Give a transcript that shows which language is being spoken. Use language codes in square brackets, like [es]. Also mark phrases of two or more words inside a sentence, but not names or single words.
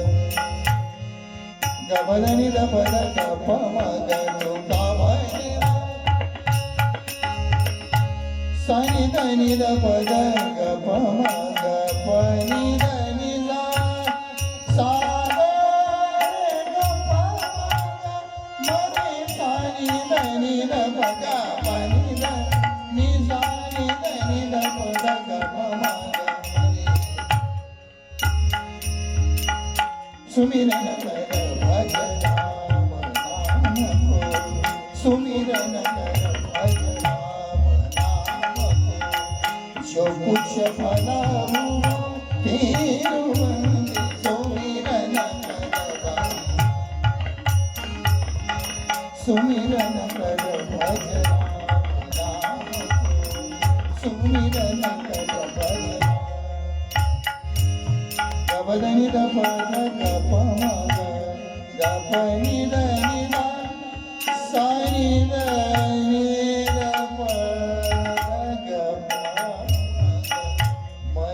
[mr] ग प ध नि ध प ध ग प म ग तुका म्हणे सा नि ध नि ध प ध ग प म ग प नि ध नि ध सा ग रे ग प म ग म रे सा नि ध नि ध प ग प नि ध नि सा नि ध नि ध प ध ग प म ग म रे [hi] सुमिरन कर भज राम नाम को सुमिरन कर भज राम नाम को जो कुछ भला हुआ तिरुवंदी सुमिरन कर सुमिरन कर भज राम नाम को सुमिरन कर भज गबदनि द प ध ग प म ग ग प नि ध नि ध सा नि ध नि ध प ध ग प म ग